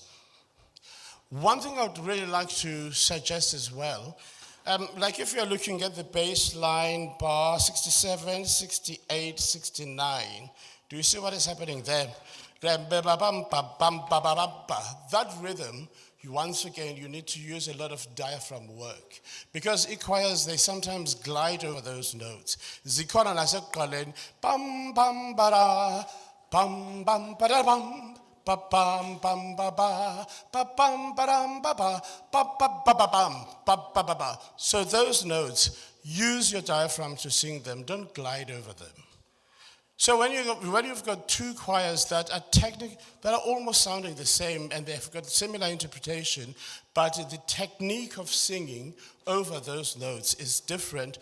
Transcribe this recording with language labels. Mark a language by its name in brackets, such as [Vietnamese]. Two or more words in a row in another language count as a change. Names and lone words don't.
[English] One thing I would really like to suggest as well, like if you're looking at the bass line bar 67, 68, 69, do you see what is happening there? That rhythm, once again, you need to use a lot of diaphragm work. Because choirs, they sometimes glide over those notes. [Xhosa] Zikhona nasekuqaleni, bam bam bara, bam bam bara bam. Ba bam bam ba ba ba bam ba dam ba ba ba ba ba ba bam ba ba ba ba. [English] So those notes, use your diaphragm to sing them. Don't glide over them. So when you've got two choirs that are almost sounding the same and they've got similar interpretation, but the technique of singing over those notes is different.